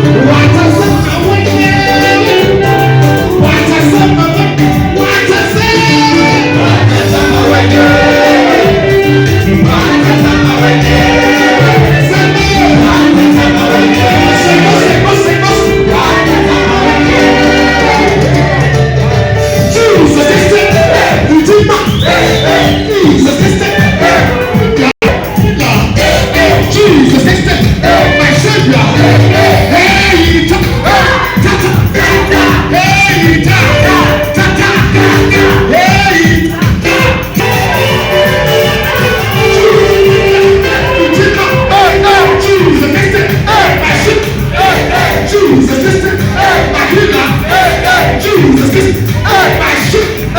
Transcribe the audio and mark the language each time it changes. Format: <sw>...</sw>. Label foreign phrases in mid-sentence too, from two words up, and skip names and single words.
<sw>Watasema wenyewe. Watasema wenyewe. Watasema. Watasema wenyewe. Watasema wenyewe. Sema. Watasema wenyewe. Sema, sema, sema. Watasema wenyewe.</sw> <en>Jesus is the Redeemer. Jesus is the Jesus is the, my Savior. Hey, ta, ta, ta, ta, hey, ta, ta, ta, hey, ta, ta, ta. Jesus is the, my sheep. Jesus is the, my healer. Jesus is my sheep.</en>